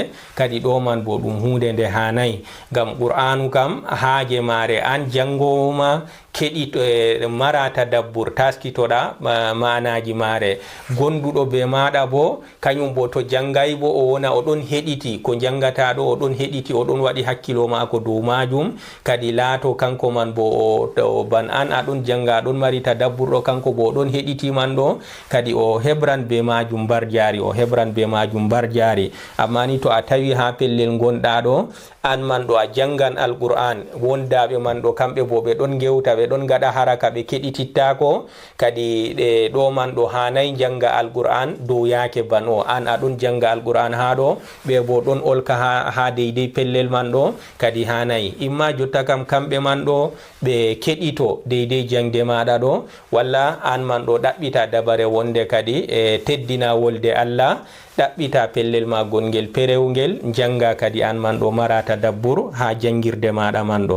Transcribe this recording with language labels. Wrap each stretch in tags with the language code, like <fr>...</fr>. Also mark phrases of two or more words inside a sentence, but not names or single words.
<ff>kadi ɗo man bo ɗum hunde nde hanayi, ngam qur'anu kam haaje mare an jangowo ma keɗi mara tadabbur taskitoɗa manaji mare, gonduɗo be maɗa bo kañum bo to jangay bo o wona o ɗon heɗiti ko jangata ɗo, o ɗon heɗiti o ɗon waɗi hakkilo mako dow majum, kadi laato kanko man bo o ban an a ɗon janga ɗon mari tadabbur ɗo, kanko bo o ɗon heɗiti man ɗo kadi o hebran be majum bar jari, o hebran be majum bar jari. amma ni to a tawi ha pellel gonɗa ɗo an man ɗo a jangan alquran, wondaɓe man ɗo kamɓe bo ɓe ɗon gewta, ɓe ɗon gaɗa haraka, ɓe keɗitittako, kadi ɗo man ɗo hanayi janga alquran dow yake ban o an aɗon janga alquran ha ɗo, ɓe bo ɗon olka ha deidei pellel man ɗo, kadi hanayi. imma jotta kam kamɓe man ɗo ɓe keɗito deidei jangde maɗa ɗo, walla an man ɗo ɗaɓɓita dabare wonde kadi e teddina wolde Allah, ɗaɓɓita pellel ma gongel perewgel janga, kadi an man ɗo mara tadabbur ha jangirde maɗa man ɗo.</ff>